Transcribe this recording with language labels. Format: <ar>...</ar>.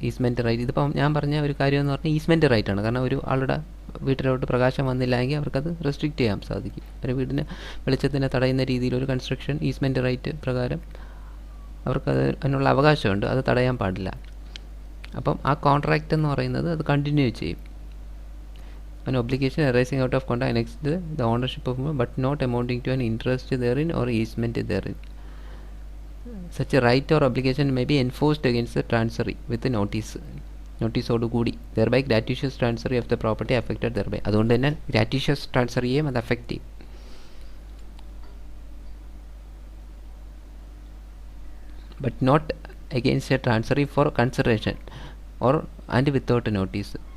<ml>Easement right, ഇതിപ്പം ഞാൻ പറഞ്ഞ ഒരു കാര്യം എന്ന് പറഞ്ഞാൽ ഈസ്മെൻ്റ് റൈറ്റ് ആണ്. കാരണം ഒരു ആളുടെ വീട്ടിലോട്ട് പ്രകാശം വന്നില്ല എങ്കിൽ അവർക്കത് റെസ്ട്രിക്റ്റ് ചെയ്യാൻ സാധിക്കും. ഒരു വീടിന് വെളിച്ചത്തിനെ തടയുന്ന രീതിയിലൊരു കൺസ്ട്രക്ഷൻ ഈസ്മെൻ്റ് റൈറ്റ് പ്രകാരം അവർക്കത് അതിനുള്ള അവകാശമുണ്ട്, അത് തടയാൻ പാടില്ല. അപ്പം ആ കോൺട്രാക്റ്റ് എന്ന് പറയുന്നത് അത് കണ്ടിന്യൂ ചെയ്യും.</ml> <en>an obligation arising out of contract annexed the ownership of but not amounting to an interest therein or easement therein. Such a right or obligation may be enforced against the transferee with a</en> <ml>നോട്ടീസോട് കൂടി,</ml> <en>thereby gratuitous transferee of the property affected thereby.</en> <ml>അതുകൊണ്ട് തന്നെ gratuitous transfereeയും അത് affect ചെയ്യും.</ml> <en>But not against a transferee for consideration or and without a notice.</en>